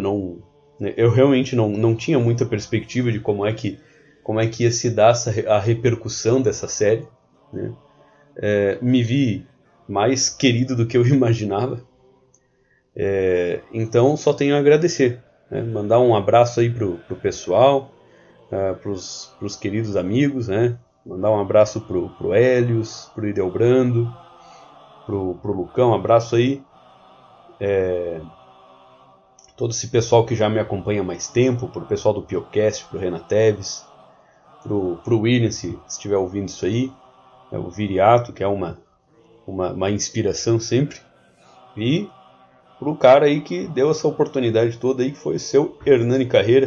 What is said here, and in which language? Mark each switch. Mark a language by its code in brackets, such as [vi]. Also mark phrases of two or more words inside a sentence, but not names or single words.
[pt] Eu realmente não tinha muita perspectiva de como é que ia se dar a repercussão dessa série, né? Me vi mais querido do que eu imaginava. Então só tenho a agradecer, né? Mandar um abraço aí pro pessoal, pros queridos amigos, né? Mandar um abraço pro Hélios, pro Idelbrando, pro Lucão, um abraço aí. Todo esse pessoal que já me acompanha há mais tempo, pro pessoal do Piocast, pro Renan Teves, pro William, se estiver ouvindo isso aí, o Viriato, que é uma inspiração sempre, e pro cara aí que deu essa oportunidade toda aí, que foi o seu Hernani Carreira.